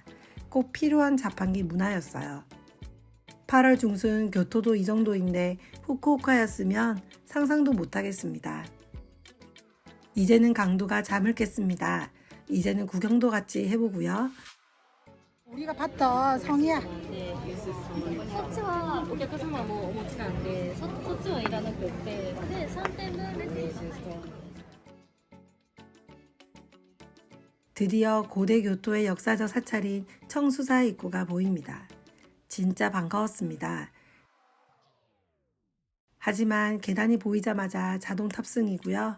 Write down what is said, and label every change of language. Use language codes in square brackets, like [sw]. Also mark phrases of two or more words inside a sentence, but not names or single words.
[ko] 꼭 필요한 자판기 문화였어요. 8월 중순 교토도 이 정도인데 후쿠오카였으면 상상도 못하겠습니다. 이제는 강도가 잠을 깼습니다. 이제는 구경도 같이 해보고요. 우리가 봤던 성이야. [ja] そっちはお客様もお持ちなんで、そっちはいらなくって、で3点分です。 [ko] 드디어 고대 교토의 역사적 사찰인 청수사 입구가 보입니다. 진짜 반가웠습니다. 하지만 계단이 보이자마자 자동 탑승이고요.